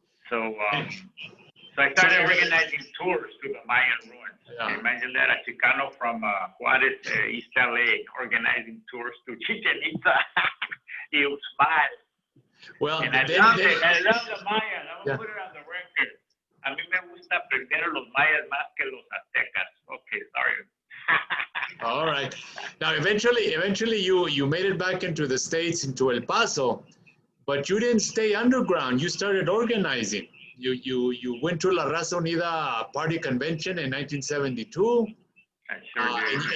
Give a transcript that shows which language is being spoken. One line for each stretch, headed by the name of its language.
English: So I started organizing tours to the Mayan ruins. Yeah. Imagine that, a Chicano from Juarez, East LA, organizing tours to Chichen Itza. Y Uxmal. Well, and I love it. I love the Mayan. I'm going to put it on the record.
Spanish: A mí me gusta aprender los mayas más que los aztecas.
English: Okay, sorry. All right. Now, eventually, you made it back into the States, into El Paso, but you didn't stay underground. You started organizing. You went to La Raza Unida Party Convention in 1972. I sure did.